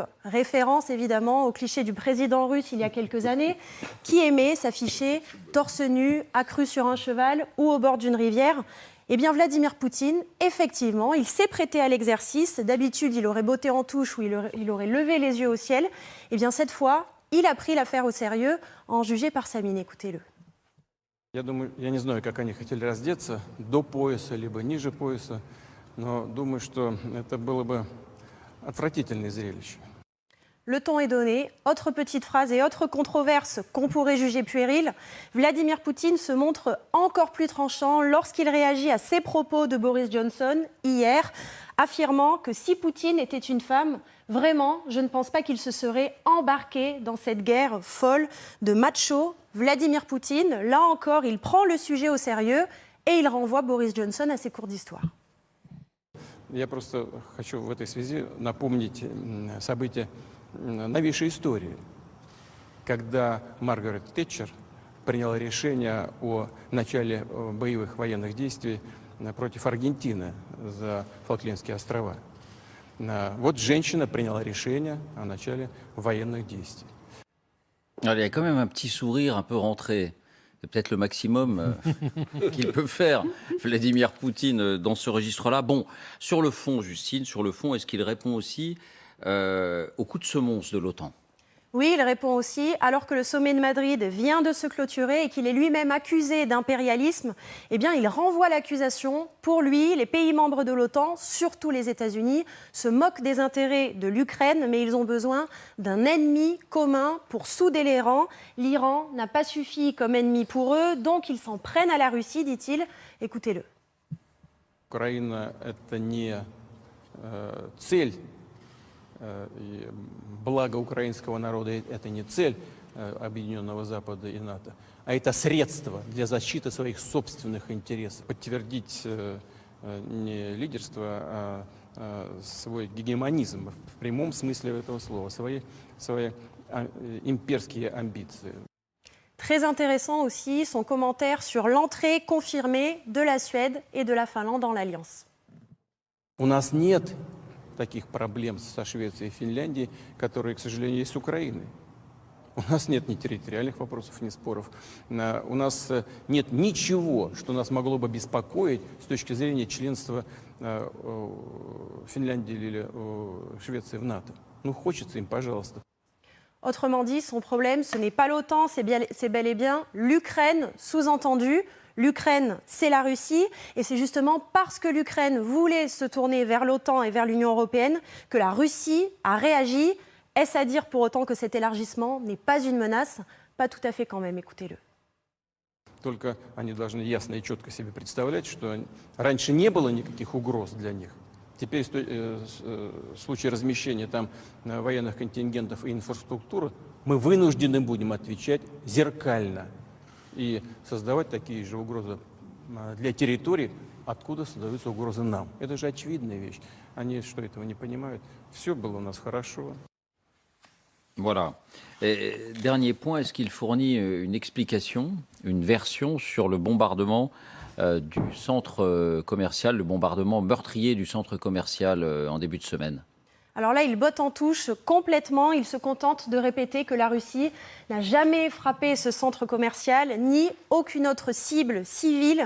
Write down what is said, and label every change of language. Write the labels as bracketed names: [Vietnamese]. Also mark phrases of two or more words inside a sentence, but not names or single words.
[French] Référence évidemment au cliché du président russe il y a quelques années, qui aimait s'afficher torse nu, accru sur un cheval ou au bord d'une rivière. Eh bien, Vladimir Poutine, effectivement, il s'est prêté à l'exercice. D'habitude, il aurait botté en touche ou il aurait levé les yeux au ciel. Eh bien, cette fois, il a pris l'affaire au sérieux, en juger par sa mine. Écoutez-le. [Russian] Я думаю, я не знаю, как они хотели раздеться, до пояса, либо ниже пояса, но думаю, что это было бы отвратительное зрелище. [French] Le ton est donné. Autre petite phrase et autre controverse qu'on pourrait juger puérile. Vladimir Poutine se montre encore plus tranchant lorsqu'il réagit à ces propos de Boris Johnson hier, affirmant que si Poutine était une femme, vraiment, je ne pense pas qu'il se serait embarqué dans cette guerre folle de macho. Vladimir Poutine, là encore, il prend le sujet au sérieux et il renvoie Boris Johnson à ses cours d'histoire. [Russian] Я просто хочу в этой связи напомнить события новейшей истории, когда Маргарет Тэтчер приняла решение о начале боевых военных действий против Аргентины за Фолклендские острова. Вот женщина приняла решение о начале военных действий. [French] Alors, il y a quand même un petit sourire un peu rentré. C'est peut-être le maximum qu'il peut faire, Vladimir Poutine, dans ce registre-là. Bon, sur le fond, Justine, sur le fond, est-ce qu'il répond aussi au coup de semonce de l'OTAN? Oui, il répond aussi, alors que le sommet de Madrid vient de se clôturer et qu'il est lui-même accusé d'impérialisme, eh bien, il renvoie l'accusation. Pour lui, les pays membres de l'OTAN, surtout les États-Unis, se moquent des intérêts de l'Ukraine, mais ils ont besoin d'un ennemi commun pour souder les rangs. L'Iran n'a pas suffi comme ennemi pour eux, donc ils s'en prennent à la Russie, dit-il. Écoutez-le. [Russian] Украина – это не цель. И благо украинского народа – это не цель Объединенного Запада и НАТО, а это средство для защиты своих собственных интересов. Подтвердить не лидерство, а свой гегемонизм в прямом смысле этого слова, свои имперские амбиции. [French] Très intéressant aussi son commentaire sur l'entrée confirmée de la Suède et de la Finlande dans l'Alliance. [Russian] У нас нет таких проблем со Швецией и Финляндией, которые, к сожалению, есть с Украиной. У нас нет ни территориальных вопросов, ни споров. У нас нет ничего, что нас могло бы беспокоить с точки зрения членства Финляндии или Швеции в НАТО. Ну, хочется им, пожалуйста. [French] Autrement dit, son problème, ce n'est pas l'OTAN, c'est bel et bien l'Ukraine, sous-entendu. L'Ukraine, c'est la Russie, et c'est justement parce que l'Ukraine voulait se tourner vers l'OTAN et vers l'Union européenne que la Russie a réagi. Est-ce à dire pour autant que cet élargissement n'est pas une menace? Pas tout à fait quand même, écoutez-le. [Russian] Только они должны ясно и четко себе представлять, что раньше не было никаких угроз для них. Теперь в случае размещения там военных контингентов и инфраструктуры мы вынуждены будем отвечать зеркально и создавать такие же угрозы для территорий, откуда создаются угрозы нам. Это же очевидная вещь. Они что, этого не понимают? Все было у нас хорошо. [French] Voilà. Et dernier point, est-ce qu'il fournit une explication, une version sur le bombardement du centre commercial, le bombardement meurtrier du centre commercial en début de semaine? Alors là, il botte en touche complètement. Il se contente de répéter que la Russie n'a jamais frappé ce centre commercial, ni aucune autre cible civile.